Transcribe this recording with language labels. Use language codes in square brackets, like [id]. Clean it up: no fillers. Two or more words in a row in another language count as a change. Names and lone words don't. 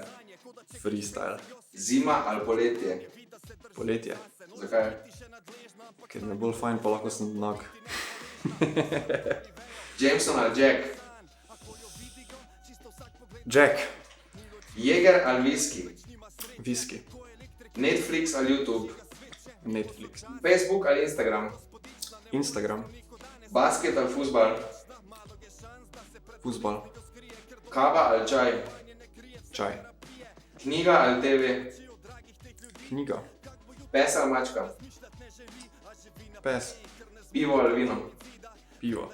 [sl] Freestyle. Zima ali poletje? Poletje. Zakaj? Ker mi je bolj fajn, pa lahko sem nag. Jameson ali Jack? Jack. Jäger ali whisky? Whisky. Netflix ali YouTube? Netflix. Facebook ali Instagram? Instagram. Basket ali fuzbal? Fuzbal. Kava ali čaj? Čaj. Knjiga ali TV? Knjiga. Pes ali mačka? Pes. Pivo ali vino? Pivo.